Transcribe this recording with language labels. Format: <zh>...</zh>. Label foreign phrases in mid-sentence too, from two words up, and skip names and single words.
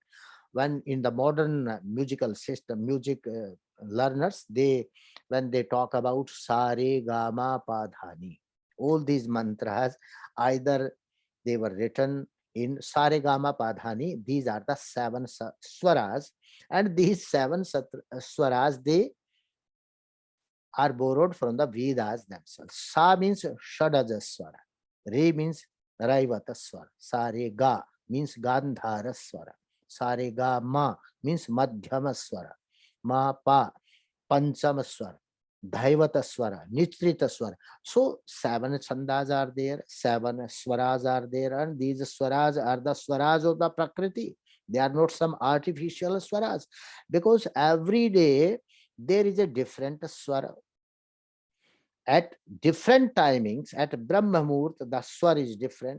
<en>When in the modern musical system, music learners, when they talk about</en> <sa>Sa Re Ga Ma Pa Dha Ni,</sa> <en>all these mantras, either they were written in</en> <sa>Sa Re Ga Ma Pa Dha Ni.</sa> <en>These are the 7 swaras, and these 7 swaras, they are borrowed from the Vedas themselves. Sa means</en> <sa>Shadaja Swara,</sa> <en>Re means</en> <sa>Raivata Swara, Sa Re Ga</sa> <en>means</en> <sa>Gandhara Swara, Sa Re Ga Ma</sa> <en>means</en> <sa>Madhyama Swara, Ma Pa Panchama Swara, Dhaivata Swara, Nitrita Swara.</sa> <en>So 7 chandas are there, 7 swaras are there, and these swaras are the swaras of the Prakriti. They are not some artificial swaras, because every day there is a different swara. At different timings, at</en> <sa>Brahma Muhurta,</sa> <en>the swara is different.</en>